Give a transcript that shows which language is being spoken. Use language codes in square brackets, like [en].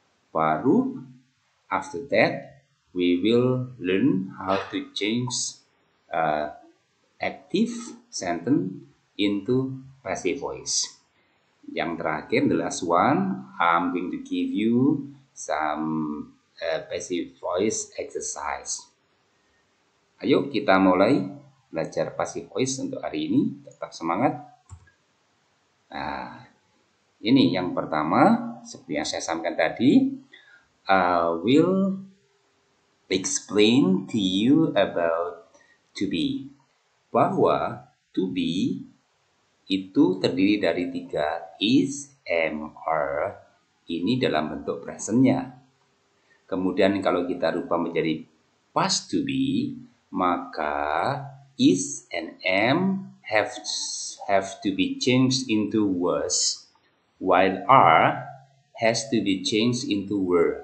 [en] Baru, after that, we will learn how to change active sentence into passive voice. [id] Yang terakhir, [en] the last one, I'm going to give you some passive voice exercise. [id] Ayo kita mulai belajar passive voice untuk hari ini. Tetap semangat. Nah, ini yang pertama, seperti yang saya sampaikan tadi, [en] I will explain to you about to be. [id] Bahwa to be itu terdiri dari 3 is, am, are. Ini dalam bentuk presentnya. Kemudian kalau kita rubah menjadi [en] past to be, maka is and am have to be changed into was, while are has to be changed into were.